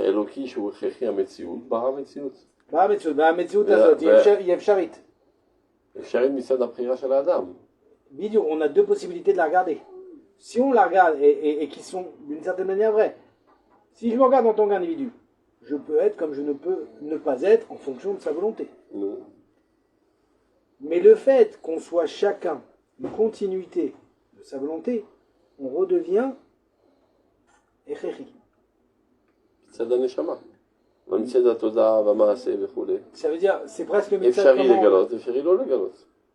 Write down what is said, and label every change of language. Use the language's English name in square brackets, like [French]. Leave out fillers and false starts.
[Hebrew] אלוקי שהוא הכרחי המציאות, ברא מציאות. והמציאות הזאת היא אפשרית. אפשרית מצד הבחירה של האדם. [French] Bidou, on a deux possibilités de la regarder. Si on la regarde et qui sont d'une certaine manière vraies, si je me regarde en tant qu'individu, je peux être comme je ne peux ne pas être en fonction de sa volonté. Non. Mais le fait qu'on soit chacun une continuité de sa volonté, on redevient Echechi. [Hebrew] מצד הנשמה. מצד התודעה והמעשה וכו'. [French] Ça veut dire, c'est presque le [Hebrew] אפשרי לגלות, אפשרי לא לגלות.